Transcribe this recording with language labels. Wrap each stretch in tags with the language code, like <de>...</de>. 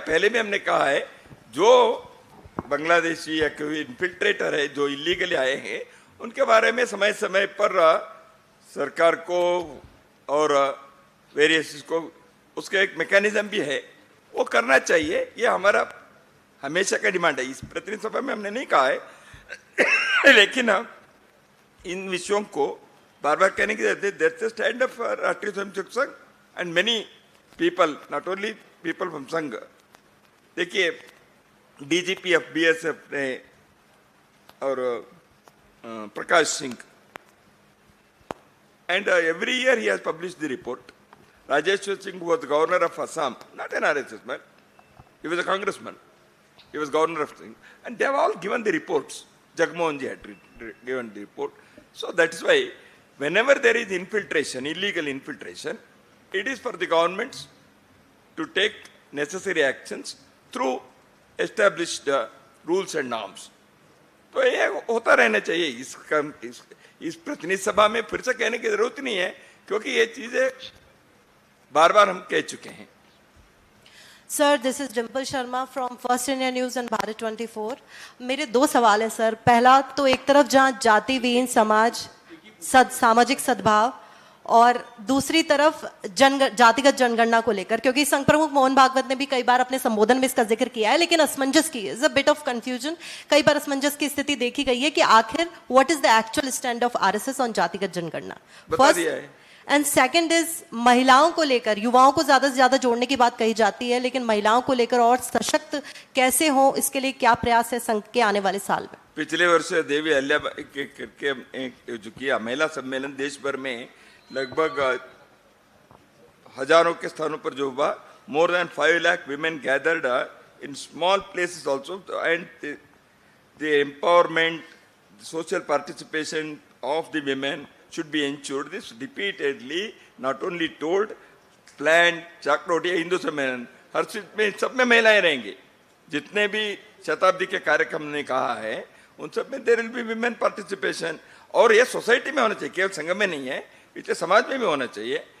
<hi>पहले भी हमने कहा है जो बांग्लादेशी या कोई इन्फिल्ट्रेटर है जो इलीगली आए हैं उनके बारे में समय समय पर सरकार को और वेरियस को उसका एक मैकेनिज्म भी है, वो करना चाहिए. ये हमारा हमेशा का डिमांड है. इस प्रतिनिधि सभा में हमने नहीं कहा है लेकिन इन विषयों को बार बार कहने की जरूरत है.</hi> <en>That's the stand of Rashtriya Swayamsevak Sangh and many people, not only people from Sangh.</en> <hi>देखिए</hi> <en>DGP of BSF ने और Prakash Singh, and every year he has published the report. Rajeshwar Singh was the governor of Assam, not an RSS man. He was a congressman. He was governor of Singh, and they have all given the reports. Jagmohan ji had given the report. So that is why, whenever there is infiltration, illegal infiltration, it is for the governments to take necessary actions through established rules and norms.</en> <hi>तो ये होता रहना चाहिए. इस प्रतिनिधि सभा में फिर से कहने की जरूरत नहीं है क्योंकि ये चीजें बार बार हम कह चुके हैं.</hi> <en>Sir this is Dimple Sharma from First India News and Bharat 24.</en> <hi>मेरे दो सवाल है सर. पहला तो एक तरफ जहां जाति विहीन समाज, सामाजिक सद्भाव, और दूसरी तरफ जातिगत जनगणना को लेकर, क्योंकि संघ प्रमुख मोहन भागवत ने भी कई बार अपने संबोधन में इसका जिक्र किया है, लेकिन असमंजस की</hi> <en>Is a bit of confusion.</en> <hi>कई बार असमंजस की स्थिति देखी गई है कि आखिर</hi> <en>what is the actual stand of RSS on</en> <hi>जातिगत जनगणना.</hi> <en>first and second is</en> <hi>महिलाओं को लेकर, युवाओं को ज्यादा से ज्यादा जोड़ने की बात कही जाती है, लेकिन महिलाओं को लेकर और सशक्त कैसे हो, इसके लिए क्या प्रयास है संघ के आने वाले साल में? पिछले वर्ष देवी अहल्याबाई के जो किया महिला सम्मेलन देश भर में लगभग हजारों के स्थानों पर जो हुआ,</hi> <en>more than 5 lakh women gathered in small places also, and the empowerment, the social participation of the women should be ensured. This repeatedly not only told, planned,</en> <hi>चाकरोटिया Hindu सम्मेलन, हर चीज में सब में महिलाएं रहेंगी. जितने भी शताब्दी के कार्यक्रम ने कहा है उन सब में</hi> <en>there will be women participation.</en> <hi>और ये सोसाइटी में होना चाहिए, केवल संघ में नहीं है, इसलिए समाज में भी होना चाहिए.</hi>